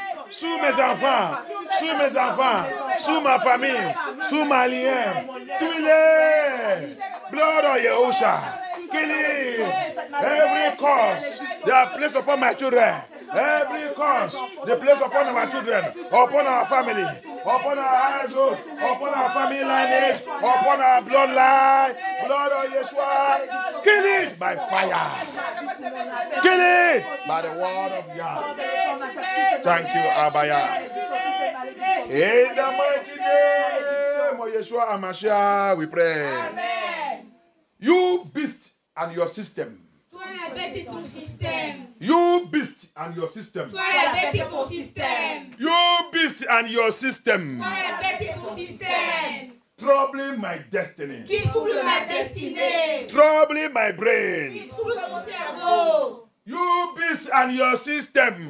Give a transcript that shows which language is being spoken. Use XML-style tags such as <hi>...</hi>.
<fr>Sous mes enfants, sous ma famille, sous ma lien, tout il est.</fr> <en>Blood of Yehusha, kill it. Every curse they are placed upon my children. Every curse they place upon our children, upon our family, upon our household, upon our family lineage, upon our bloodline. Blood of Yeshua, kill it by fire. Kill it by the word of God. Thank you, Abaya. In the mighty name of Yeshua HaMashiach, we pray. Amen. You beast and your system.</en> <fr>Toi la bête et ton système.</fr> <en>You beast and your system.</en> <fr>Toi la bête et ton système.</fr> <en>You beast and your system.</en> <fr>Toi la bête et ton système.</fr> <en>Troubling my destiny.</en> <fr>Qui trouble ma destinée.</fr> <en>Troubling my brain.</en> <fr>Qui trouble mon cerveau.</fr> <en>You beast and your system.</en>